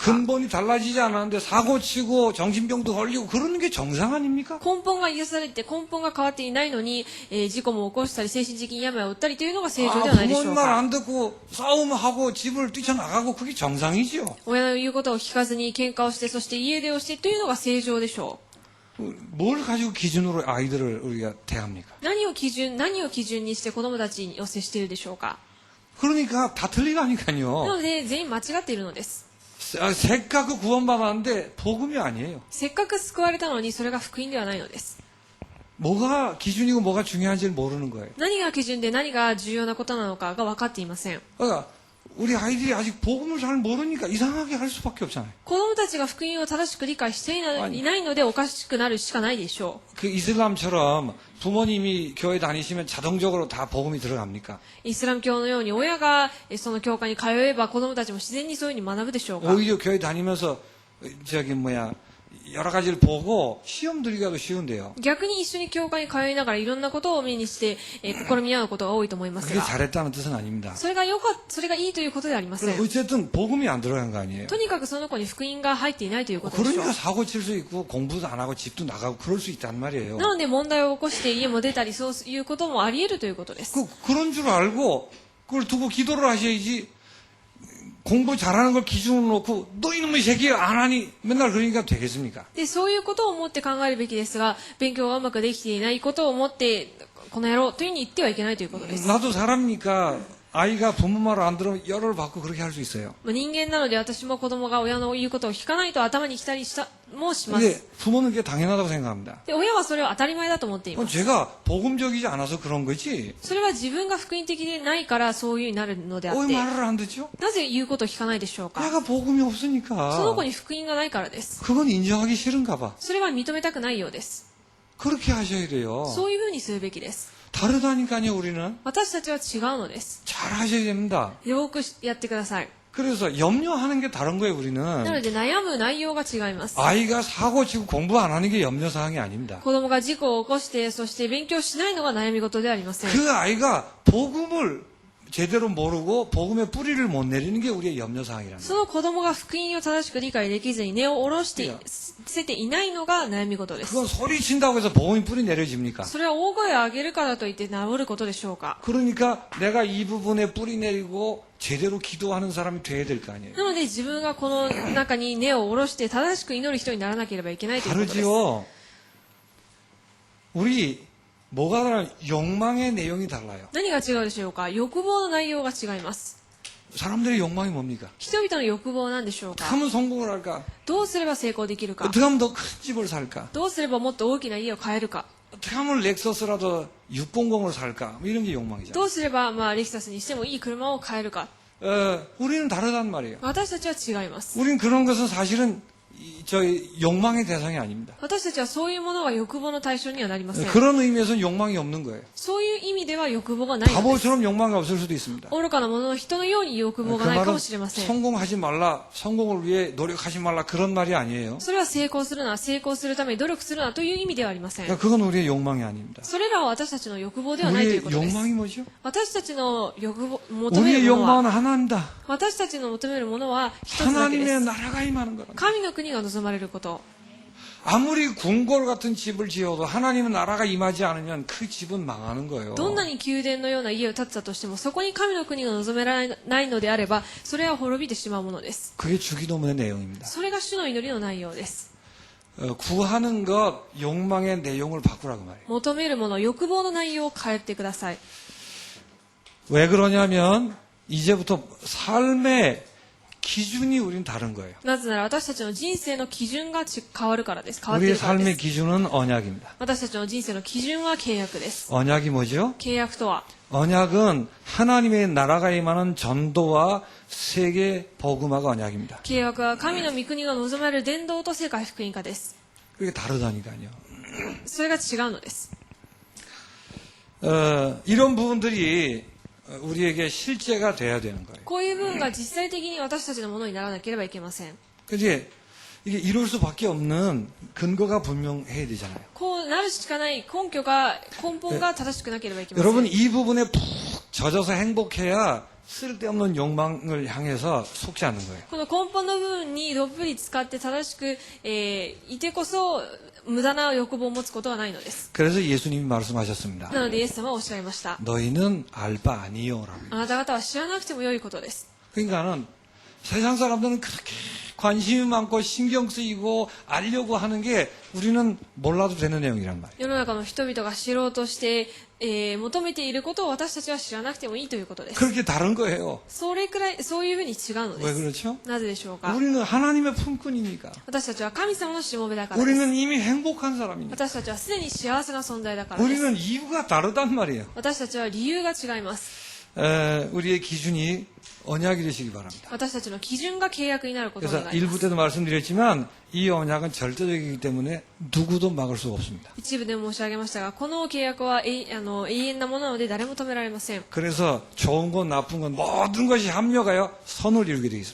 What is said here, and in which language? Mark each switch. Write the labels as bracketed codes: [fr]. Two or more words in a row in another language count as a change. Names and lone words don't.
[ko] 근본이 달라지지 않았는데 사고치고 정신병도 걸리고 그러는 게 정상 아닙니까? [ja] 根本が癒されて根本が変わっていないのに、事故も起こしたり精神的に病を負ったりというのが正常ではないでしょ [ko] 부모님 [ja] う [ko] 말 [ja] か。 [ko] 안 듣고 싸움하고 집을 뛰쳐나가고 그게 정상이지요. [ja] 親の言うことを聞かずに喧嘩をしてそして家出をしてというのが正常でしょう。 [ko] 뭘 가지고 기준으로 아이들을 우리가 대합니까? [ja] 何を基準にして子供たちに接しているでしょうか。 [ko] 그러니까 다 [ja] な [ko] 틀리다니까요. [ja] ので全員間違っているのです。 [ko] せっかく 구원받았는데 복음이 아니에요. [ja] せっかく救われたのにそれが福音ではないのです。 [ko] 뭐가 기준이고 뭐가 중요한지를 모르는 거예요. [ja] 何が基準で何が重要なことなのかが分かっていません。 [ko] 그러니까 우리 아이들이 아직 복음을 잘 모르니까 이상하게 할 수밖에 없잖아요. [ja] 子供たちが福音を正しく理解していないのでおかしくなるしかないでしょ [ko] 그 이슬람처럼 부모님이 교회 다니시면 자동적으로 다 복음이 들어갑니까? [ja] う。イスラム教のように親がその教会に通えば子供たちも自然にそういうふうに学ぶでしょうか。 [ko] 오히려 교회 다니면서 여러 가지를 보고 시험 들기가도 쉬운데요. [ja] 逆に一緒に教会に通いながらいろんなことを目にして、試み合うことが多いと思います [ko] 그게 [ja] が、 [ko] 잘했다는 뜻은 아닙니다. [ja] それがいいということではありません。 [ko] 어쨌든 복음이 안 들어간 거 아니에요. [ja] とにかくその子に福音が入っていないということでしょう。 [ko] 그러니까 사고 칠 수 있고 공부도 안 하고 집도 나가고 그럴 수 있단 말이에요. [ja] なので問題を起こして家も出たりそういうこともあり得るということです。 [ko] 그런 줄 알고 그걸 두고 기도를 하셔야지. 공부 잘하는 걸 기준으로 놓고 너 이놈의 새끼 안 하니 맨날 그러니까 되겠습니까? [ja] で、そういうことを思って考えるべきですが、勉強がうまくできていないことを思って、この野郎というふうに言ってはいけないということです。 [ko] 나도 사람이니까 아이가 부모 말을 안 들으면 열을 받고 그렇게 할 수 있어요. [ja] 人間なので私も子供が親の言うことを聞かないと頭に来たりもしま [ko] 근데 [ja] す。 [ko] 부모는 그게 당연하다고 생각합니다. [ja] で、親はそれを当たり前だと思っていま [ko] 그건 [ja] す。 [ko] 제가 복음적이지 않아서 그런 거지. [ja] それは自分が福音的でないからそういうふうになるのであっ [ko] 왜 [ja] て、 [ko] 말을 안 듣죠? [ja] なぜ言うことを聞かないでしょうか。 [ko] 내가 복음이 [ja] その [ko] 없으니까 [ja] 子に福音がないからです。 [ko] 그건 인정하기 싫은가 봐. [ja] それは認めたくないようです。 [ko] 그렇게 하셔야 돼요. [ja] そういうふうにするべきです。 [ko] 다르다니까요, 우리는. [ja] 私たちは違うのです。 [ko] 잘 하셔야 됩니다. [ja] よくやってください。 [ko] 그래서 염려하는 게 다른 거예요, [ja] なの [ko] 우리는. [ja] で悩む内容が違います。 [ko] 아이가 사고 치고 공부 안 하는 게 염려사항이 아닙니다. [ja] 子供が事故を起こしてそして勉強しないのが悩み事ではありません。 [ko] 그 아이가 복음을 제대로 모르고 복음의 뿌리를 못 내리는 게 우리의 염려사항이라는 [ja] その子供が福音を正しく理解できずに根を下ろして捨てていないのが悩み事です。 [ko] 그건 소리친다고 해서 복음의 뿌리 내려집니까? [ja] それは大声を上げるからといって治ることでしょうか。 [ko] 그러니까 내가 이 부분에 뿌리 내리고 제대로 기도하는 사람이 돼야 될 거 아니에요. [ja] なので自分がこの中に根を下ろして正しく祈る人にならなければいけないということです。 [ko] 다르지요. 우리 뭐가 다른 욕망의 내용이 달라요. [ja] 何が違うでしょうか。欲望の内容が違います。 [ko] 사람들의 욕망이 뭡니까? [ja] 人々の欲望は何でしょう [ko] 어떻게 [ja] か。 [ko] 하면 성공을 할까? [ja] どうすれば成功できるか。 [ko] 어떻게 하면 더 큰 집을 살까? [ja] どうすればもっと大きな家を買えるか。 [ko] 어떻게 하면 렉서스라도 600을 살까? 뭐 이런 게 욕망이잖아요. [ja] どうすれば、レキサスにしてもいい車を買えるか。 [ko] 우리는 다르단 말이에요. [ja] 私たちは違います。 [ko] 우리는 그런 것은 사실은 저희 욕망의 대상이 아닙니다. [ja] 私たちはそういうものは欲望の対象にはなりません。 [ko] 그런 의미에서는 욕망이 없는 거예요. [ja] そういう意味では欲望がないのです。 [ko] 바보처럼 욕망이 없을 수도 있습니다. [ja] 愚かな者の人のように欲望 [ko] 그 [ja] がないか [ko] 말은 [ja] もしれません。 [ko] 성공하지 말라, 성공을 위해 노력하지 말라 그런 말이 아니에요. [ja] それは成功するな、成功するために努力するなという意味ではありません。 [ko] 그러니까 그건 우리의 욕망이 아닙니다. [ja] それらは私たちの欲望ではないという [ko] 우리의 [ja] ことです。 [ko] 욕망이 뭐죠? [ja] 私たちの欲望、求め [ko] 우리의 [ja] るものは、 [ko] 욕망은 하나입니다. [ja] 私たちの求めるものは一つだけで [ko] 하나님의 [ja] す。 [ko] 나라가 임하는 거라. [ja] 神の国が望まれること。 [ko] 아무리 궁궐 같은 집을 지어도 하나님의 나라가 임하지 않으면 그 집은 망하는 거예요. [ja] どんなに宮殿のような家を建てたとしても、そこに神の国が望められないのであれば、それは滅びてしまうものです。 [ko] 그게 주기도문의 내용입니다. [ja] それが主の祈りの内容です。 [ko] 구하는 것, 욕망의 내용을 바꾸라고 말이에요. [ja] 求めるもの、欲望の内容を変えてください。 [ko] 왜 그러냐면 이제부터 삶의 기준이 우린 다른 거예요. [ja] なぜなら私たちの人生の基準が変わるからです。変わってい [ko] 우리의 [ja] るからで [ko] 삶의 [ja] す。 [ko] 기준은 언약입니다. [ja] 私たちの人生の基準は契約です。 [ko] 언약이 뭐죠? [ja] 契約とは、 [ko] 언약은 하나님의 나라가 임하는 전도와 세계 복음화가 언약입니다. [ja] 契約は神の御国が望まれる伝道と世界福音化です。 [ko] 그게 다르다니까요. [ja] それが違うのです。 [ko] 이런 부분들이 우리에게 실제가 돼야 되는 거예요. [ja] こういう部分が実際的に私たちのものにならなければいけません。 [ko] 그지? 이게 이룰 수밖에 없는 근거가 분명해야 되잖아요. [ja] こうなるしかない根拠が、根本が正しくなければいけません。 [ko] 여러분 이 부분에 푹 젖어서 행복해야 쓸데없는 욕망을 향해서 속지 않는 거예요. [ja] この根本の部分にどっぷり使って正しく、いてこそ無駄な欲望を持つことはないのです。 [ko] 그래서 예수님이 말씀하셨습니다. [ja] なのでイエス様はおっしゃいました。 [ko] 너희는 알 바 아니요라고. [ja] あなた方は知らなくても良いことです。 [ko] 그러니까는 세상 사람들은 그렇게 관심이 많고 신경 쓰이고 알려고 하는 게 우리는 몰라도 되는 내용이란 말이에요. [ja] 世の中の人々が知ろうとして、求めていることを私たちは知らなくてもいいということです。 [ko] 그렇게 다른 거예요. [ja] それくらい、そういうふうに違うの [ko] 왜 [ja] です。 [ko] 그렇죠? [ja] なぜでしょうか。 [ko] 우리는 하나님의 품꾼이니까. [ja] 私たちは神様のしもべだからです。 [ko] 우리는 이미 행복한 사람이니까. [ja] 私たちはすでに幸せな存在だからです。 [ko] 우리는 이유가 다르단 말이에요. [ja] 私たちは理由が違います。 [ko] 우리의 기준이 언약이 되시기 바랍니다. [ja] 私たちの基準が契約になることを [ko] 그래서 [ja] 願いま [ko] 일부 [ja] す。 [ko] 때도 말씀드렸지만 이 언약은 절대적이기 때문에 누구도 막을 수가 없습니다. [ja] 一部で申し上げましたが、この契約は永遠なものなので誰も止められません。 [ko] 그래서 좋은 건 나쁜 건 모든 것이 합력하여 선을 이루게 되어 있습니다.